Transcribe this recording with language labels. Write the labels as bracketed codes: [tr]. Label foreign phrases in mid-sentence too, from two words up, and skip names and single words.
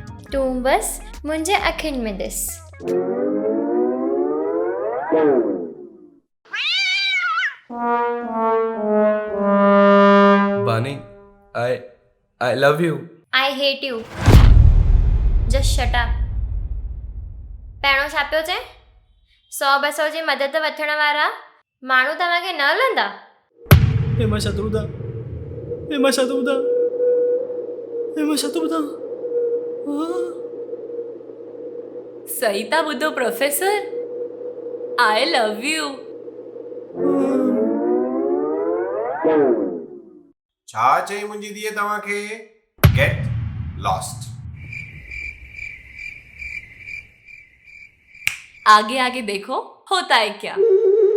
[sd] तूं बस मुंहिंजे अखियुनि में ॾिस। [en] Bani, I love you. I hate you. Just shut up. [sd] पहिरों छा पियो चए? 100-200 जी मदद वठण वारा माण्हू तव्हांखे न हलंदा? हेमा छा थो ॿुधां? हेमा छा थो ॿुधां? हेमा छा थो ॿुधां? सही था ॿुधो प्रोफेसर, [en] I love you. [sd] छा चई मुंहिंजी धीअ तव्हांखे? [en] get lost. [hi] आगे आगे देखो होता है क्या।